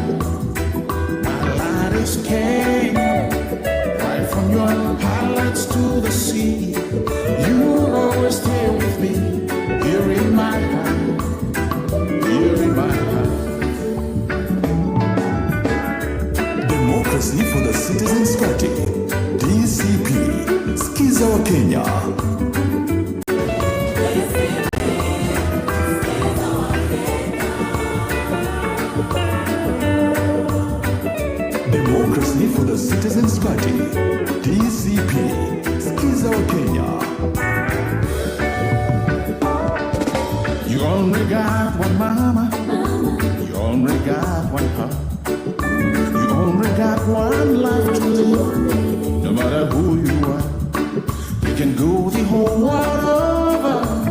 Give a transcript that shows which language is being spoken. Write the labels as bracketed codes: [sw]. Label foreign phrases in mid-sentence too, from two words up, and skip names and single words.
[en] My land is Kenya, right from your highlands to the sea. You'll always stay with me here in my heart, here in my heart. Democracy for the Citizens Party, DCP. [sw] Sikiza wa Kenya. [en] Democracy for the Citizens Party, DCP. [sw] Sikiza wa Kenya. [en] You only got one mama, you only got one heart. You only got one life to live. No matter who you are, you can go the whole world over.